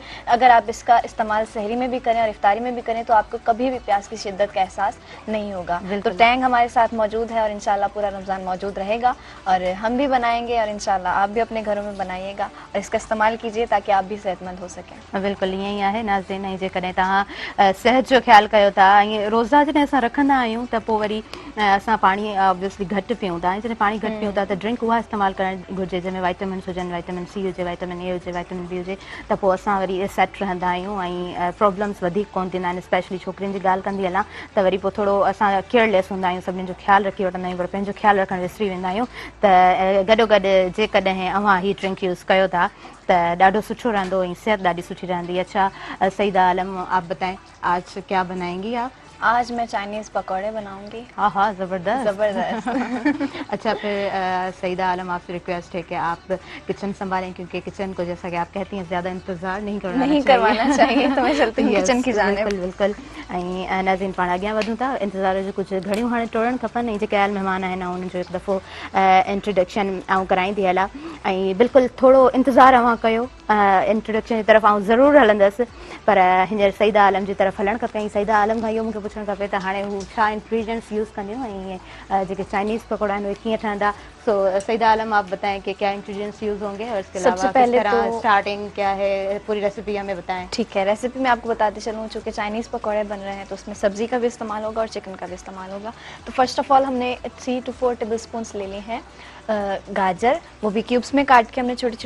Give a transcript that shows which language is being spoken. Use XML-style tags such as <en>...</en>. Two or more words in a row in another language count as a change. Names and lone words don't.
<ur>اگر آپ اس کا استعمال سحری میں بھی کریں اور افطاری میں بھی کریں تو آپ کو کبھی بھی پیاس کی شدت کا احساس نہیں ہوگا. تو ٹینک ہمارے ساتھ موجود ہے اور ان شاء اللہ پورا رمضان موجود رہے گا اور ہم بھی بنائیں گے اور ان شاء اللہ آپ بھی اپنے گھروں میں بنائیے گا اور اس کا استعمال کیجیے تاکہ آپ بھی صحت مند ہو سکیں.</ur> <sd>बिल्कुल ईअं ई आहे नाज़रीन। ऐं जेकॾहिं तव्हां सिहत जो ख़्यालु कयो था ऐं रोज़ा जॾहिं असां रखंदा आहियूं त पोइ वरी असां पाणी ऑब्वियसली घटि पीऊं था ऐं जॾहिं पाणी घटि पीऊं था त ड्रिंक उहा इस्तेमालु करणु घुरिजे जंहिंमें वाइटामिन्स हुजनि,</sd> <en>vitamin C</en> <sd>हुजे,</sd> <en>vitamin A</en> <sd>हुजे,</sd> <en>vitamin B</en> <sd>हुजे, त पोइ असां वरी सेट रहंदा आहियूं ऐं प्रॉब्लम्स वधीक कोन थींदा आहिनि। स्पेशली छोकिरियुनि जी ॻाल्हि कंदी हलां त वरी पोइ थोरो असां केयरलेस हूंदा आहियूं, सभिनीनि जो ख़्यालु रखी वठंदा आहियूं पर पंहिंजो ख़्यालु रखणु विसरी वेंदा आहियूं। त गॾोगॾु जेकॾहिं अव्हां हीअ ड्रिंक यूज़ कयो था त ॾाढो सुठो रहंदो ऐं सिहत ॾाढी सुठी रहंदी।</sd> <ur>اچھا سعیدہ عالم، آپ بتائیں آج کیا بنائیں گی آپ? آج میں چائنیز پکوڑے بناؤں گی. ہاں ہاں، زبردست زبردست. اچھا پھر سعیدہ عالم، آپ سے ریکویسٹ ہے کہ آپ کچن سنبھالیں کیونکہ کچن کو جیسا کہ آپ کہتی ہیں زیادہ انتظار نہیں کروانا چاہیے تو میں چلتی ہوں کچن کی جانب. بالکل بالکل.</ur> <sd>ऐं नाज़रीन पाण अॻियां वधूं था। इंतज़ार जो कुझु घड़ियूं हाणे टोड़णु खपनि ऐं जेके आयल महिमान आहिनि उन्हनि जो हिकु दफ़ो इंट्रोडक्शन आउं कराईंदी हलां ऐं बिल्कुलु थोरो इंतज़ारु अव्हां कयो। इंट्रोडक्शन जी तरफ़ आउं ज़रूरु हलंदसि पर हींअर सईदा आलम जी तरफ़ हलणु खपे ऐं सईदा आलम खां इहो मूंखे पुछणु खपे त हाणे हू छा इंग्रीडियंट्स यूज़ कंदियूं ऐं जेके चाइनीज़ पकौड़ा आहिनि उहे कीअं ठहंदा।</sd> <ur>سو سعیدہ عالم، آپ بتائیں کہ کیا انگریڈینٹس یوز ہوں گے اور اس کے علاوہ کس طرح سٹارٹنگ کیا ہے، پوری ریسیپی ہمیں بتائیں. ٹھیک ہے، ریسیپی میں آپ کو بتاتے چلوں۔ چونکہ چائنیز پکوڑے بن رہے ہیں تو اس میں سبزی کا بھی استعمال ہوگا اور چکن کا بھی استعمال ہوگا. تو</ur> <en>first of all</en> <ur>ہم نے 3 to 4</ur> <en>table spoon</en> <ur>لے لیے ہیں گاجر، وہ بھی کیوبز میں کاٹ کے ہم نے چھوٹے چھوٹے.</ur>